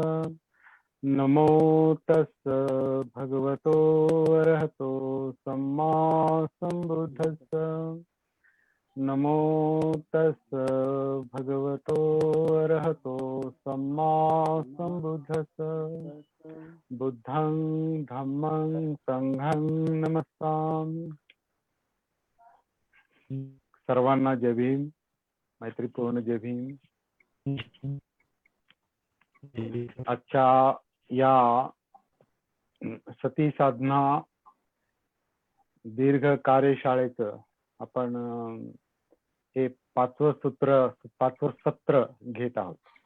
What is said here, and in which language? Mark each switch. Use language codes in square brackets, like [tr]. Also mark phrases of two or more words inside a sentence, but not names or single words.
[pi] नमो तस भगवतो अरहतो सम्मा संबुद्धस्स. नमो तस भगवतो अरहतो सम्मा संबुद्धस्स. बुद्धं धम्मं संघं नमस्सामि. [mr] सर्वांना जय भीम. मैत्रीपूर्ण जय भीम. आजच्या या सती साधना दीर्घ कार्यशाळेचं आपण हे 5वं सत्र घेत आहोत.